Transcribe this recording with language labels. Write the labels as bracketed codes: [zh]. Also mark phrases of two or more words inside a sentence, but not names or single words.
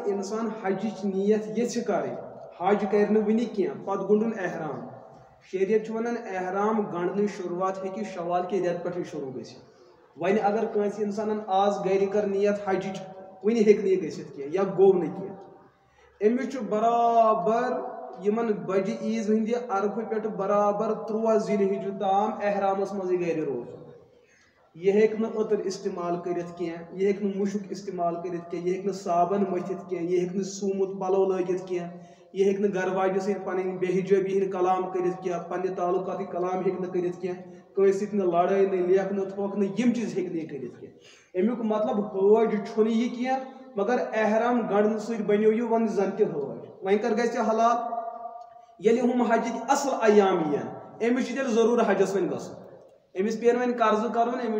[ks] انسان حجٕچ نیت یژھِ کرٕنۍ حج کرِ نہٕ وُنہِ کینٛہہ پتہٕ گنٛڈُن احرام شریعت چھُ ونان احرام گنٛڈنٕچ شروعات ہیٚکہِ شوال کہِ رٮ۪تہٕ پٮ۪ٹھٕے شروع گٔژھِتھ وۄنۍ اگر کٲنٛسہِ انسانن آز گرِ کٔر نیت حجٕچ وُنہِ ہیٚکہِ نہٕ یہِ گٔژھِتھ کینٛہہ یا گوٚو نہٕ کینٛہہ أمِس چھُ برابر یمن بجہِ عیٖز ہٕنٛدِ عرفہٕ پٮ۪ٹھ برابر 13 ذی الحجہ تام احرامس منٛزٕے گرِ روزُن یہ ہیک نہ عطر استعمال کرت کی یہ ہیک نہ مشک استعمال کرت کی یہ ہیک نہ صابن متھت کی یہ ہیک نہ سومت پلو لگت کی یہ ہیک نہ گھر واجہ ست پن بے حجابی ہند کلام کرت کی پنہ تعلقات کلام ہیک نہ کرت کی کٲنٛسہِ سۭتۍ نہ لڑٲے نہ لیکھنہٕ تھوکنہٕ یم چیز ہیک نہٕ کرت کی امیُک مطلب حٲج چھُنہٕ یہِ کینٛہہ مگر احرام گنڈنہٕ سۭتۍ بنیو یہِ وۄنۍ زن تہِ حٲج وۄنۍ کر گژھِ حلال ییٚلہِ ہُم حجٕکۍ اصل ایام یِن أمِس چھُ تیٚلہِ ضروٗر حجس وۄنۍ گژھُن أمِس پیٚن وۄنۍ قرضہٕ کرُن أمِس